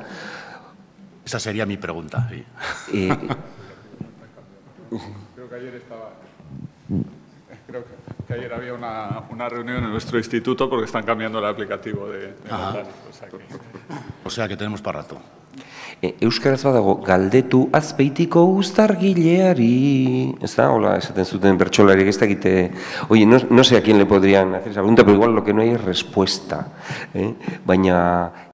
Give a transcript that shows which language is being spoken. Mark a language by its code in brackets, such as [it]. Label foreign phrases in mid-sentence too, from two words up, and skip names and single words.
[es] Esa sería mi pregunta. Sí. Creo que ayer había una reunión en nuestro instituto porque están cambiando el aplicativo de notas. O sea que tenemos para rato. [eu] Euskaraz badago, galdetu azpeitiko uztargileari, ez da, hola, esaten zuten bertsolariek, ez dakite, [es] oye, no sé a quién le podrían hacer esa pregunta, pero igual lo que no hay es respuesta, [eu] baina